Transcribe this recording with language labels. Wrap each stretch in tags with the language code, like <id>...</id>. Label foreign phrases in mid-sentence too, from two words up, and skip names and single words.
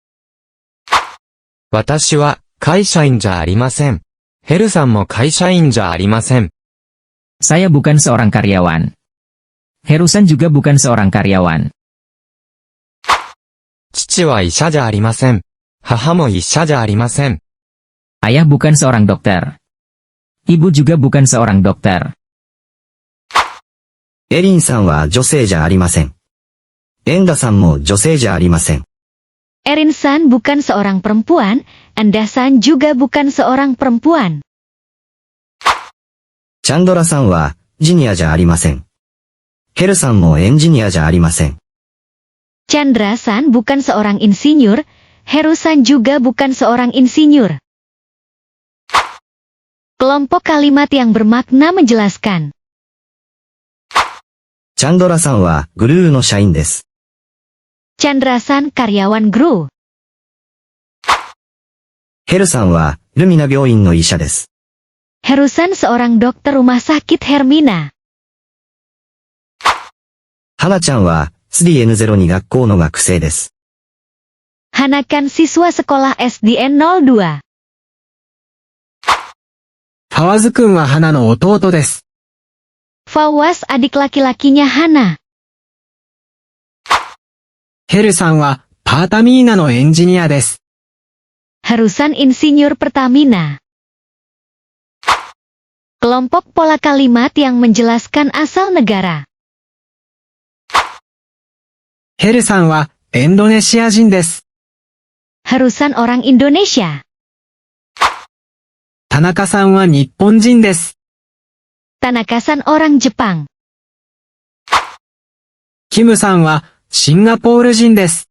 <ja>私は、会社員じゃありません。ヘルさんも会社員じゃありません。</ja> <id>Saya bukan seorang karyawan. Herusan juga bukan seorang karyawan.</id> <ja>父は医者じゃありません。母も医者じゃありません。</ja> <id>Ayah bukan seorang dokter. Ibu juga bukan seorang dokter.</id> <ja>エリンさんは女性じゃありません。エンダさんも女性じゃありません。</ja> <id>Erin-san bukan seorang perempuan, Endah-san juga bukan seorang perempuan.</id> <ja>チャンドラさんはジニアじゃありません。ヘルさんもエンジニアじゃありません。</ja> <id>Chandra-san bukan seorang insinyur, Heru-san juga bukan seorang insinyur. Kelompok kalimat yang bermakna menjelaskan.</id> <ja>チャンドラさんはグルーの社員です。</ja> <id>Chandra-san karyawan GRU.</id> <ja>ヘルさんはルミナ病院の医者です。</ja> <id>Heru-san seorang dokter rumah sakit Hermina.</id> <ja>ハナちゃんは3N02 学校の学生です。</ja> <id>Hanakan siswa sekolah SDN 02.</id> <ja>ファワズ君は花の弟です。</ja> <id>Fawaz adik laki-lakinya Hana.</id> <ja>ヘルさんはパータミーナのエンジニアです。</ja> <id>Heru-san insinyur Pertamina. Kelompok pola kalimat yang menjelaskan asal negara.</id> <ja>ヘルさんはインドネシア人です。</ja> <id>Heru-san orang Indonesia.</id> <ja>田中さんは日本人です。</ja> <id>Tanaka-san orang Jepang.</id> <ja>キムさんはシンガポール人です。</ja>